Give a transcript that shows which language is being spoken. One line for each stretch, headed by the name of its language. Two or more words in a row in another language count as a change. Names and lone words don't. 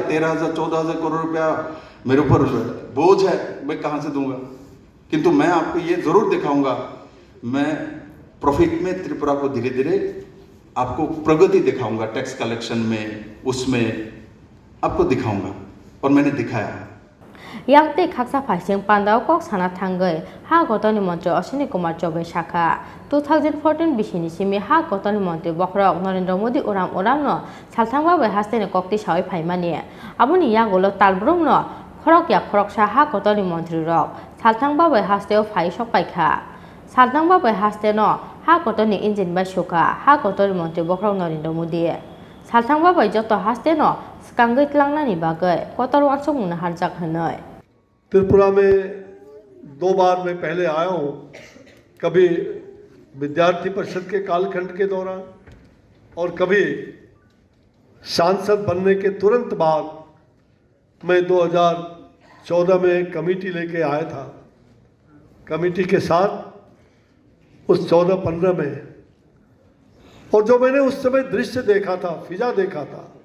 Hindi: 13,000 14,000 करोड़ रुपया मेरे ऊपर बोझ है, मैं कहाँ से दूंगा? किंतु मैं आपको ये जरूर दिखाऊंगा, मैं प्रॉफिट में त्रिपुरा को धीरे धीरे आपको प्रगति दिखाऊंगा,
English: tax collection
Hindi: में, उसमें आपको दिखाऊंगा, और मैंने दिखाया है।
Kok Borok: yang te khaksa phaising pandao kok sana thangai ha gotoni mantri Ashwini Kumar Choubey Shakha 2014 bisini simi ha gotoni mantri Bokrok Narendra Modi uram no salthangba bai hastene kokti sawai phaimani aboni yagolo talbrum no khorok ya khorok sa ha gotoni mantri rok salthangba bai hasteo phai sok paikha salthangba bai haste no ha gotoni engine bai suka ha gotoni mantri Bokrok Narendra Modi salthangba bai joto haste no kangai tlangnani bagai kotor wansok muna harjak hanoi।
Hindi: त्रिपुरा में 2 बार मैं पहले आया हूँ, कभी विद्यार्थी परिषद के कालखंड के दौरान और कभी सांसद बनने के तुरंत बाद। मैं 2014 में कमेटी लेके आया था, कमेटी के साथ उस 14-15 में, और जो मैंने उस समय दृश्य देखा था, फिजा देखा था,